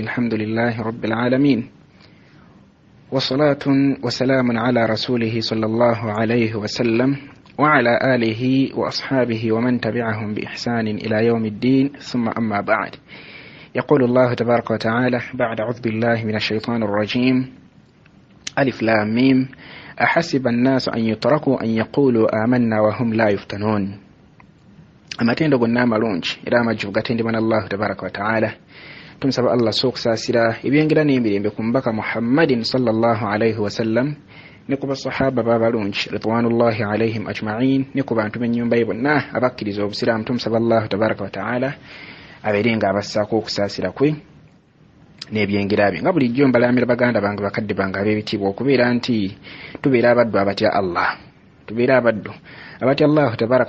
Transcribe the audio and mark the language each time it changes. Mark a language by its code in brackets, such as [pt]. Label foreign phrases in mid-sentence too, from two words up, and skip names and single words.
[ar] الحمد لله رب العالمين، وصلاة وسلام على رسوله صلى الله عليه وسلم وعلى آله وأصحابه ومن تبعهم بإحسان إلى يوم الدين، ثم أما بعد. يقول الله تبارك وتعالى بعد أعوذ بالله من الشيطان الرجيم: ألف لام ميم أحسب الناس أن يتركوا أن يقولوا آمنا وهم لا يفتنون. [lg] amatendo gonna amalungi era amajjuvu gatendebwa n'Allahu [ar] تبارك وتعالى. [lg] Tumusaba Allah sokusaasira ebyengera n'emirembe ku mubaka Muhammadin [ar] صلى الله عليه وسلم [lg] ne ku basahaba b'abalungi [ar] رضوان الله عليهم أجمعين [lg] ne ku bantu b'ennyumba ye bonna abakkiriza obusiraamu. Tumusaba [ar] الله تبارك وتعالى [lg] abeere nga abassaako okusaasira kwe n'ebyengera bye. Nga bulijjo mbalamira baganda bange bakadde bange ab'ebitiibwa okubeera nti tubeera abaddu abatya Allah, tubeera abaddu abatya Allah tabaraka